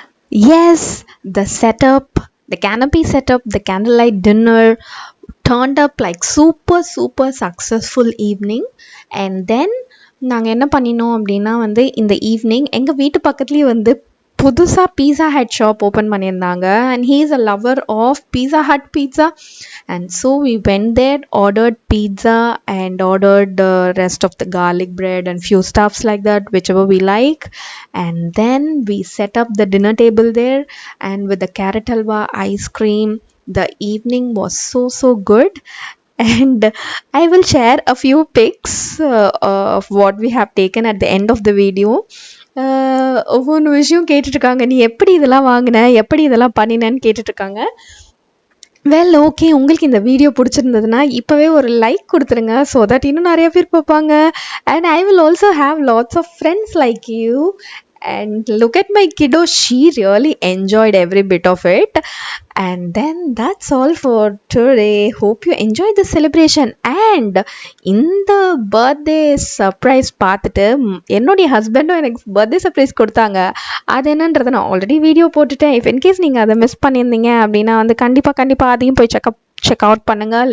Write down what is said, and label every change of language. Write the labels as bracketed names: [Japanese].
[English] Yes, the setup, the canopy setup, the candlelight dinner, turned up like super successful evening. And then [Tamil] நாங்கள் என்ன பண்ணினோம் அப்படின்னா வந்து இந்த ஈவினிங் எங்கள் வீட்டு பக்கத்துலேயே வந்து புதுசாக பீஸா ஹட் ஷாப் ஓப்பன் பண்ணியிருந்தாங்க. [English] And he is a lover of Pizza Hut pizza. And so we went there, ordered pizza and ordered the rest of the garlic bread and few stuffs like that, whichever we like. And then we set up the dinner table there, and with the carrot halwa, ice cream, the evening was so good. And I will share a few pics of what we have taken at the end of the video. [Tamil] ஒவ்வொரு விஷயம் கேட்டுட்ருக்காங்க, நீ எப்படி இதெல்லாம் வாங்கின, எப்படி இதெல்லாம் பண்ணினேன்னு கேட்டுட்ருக்காங்க. Well okay, உங்களுக்கு இந்த வீடியோ பிடிச்சிருந்ததுன்னா இப்போவே ஒரு லைக் கொடுத்துருங்க, ஸோ தட் இன்னும் நிறைய பேர் பார்ப்பாங்க. [English] And I will also have lots of friends like you. And look at my kiddo, she really enjoyed every bit of it. And then that's all for today. Hope you enjoyed the celebration. [Tamil] And இந்த birthday surprise பார்த்துட்டு என்னுடைய ஹஸ்பண்டும் எனக்கு birthday surprise கொடுத்தாங்க. அது என்னன்றதை நான் already video போட்டுட்டேன். இஃப் இன்கேஸ் நீங்கள் அதை மிஸ் பண்ணியிருந்தீங்க அப்படின்னா வந்து கண்டிப்பாக அதையும் போய் செக் அவுட் பண்ணுங்கள்.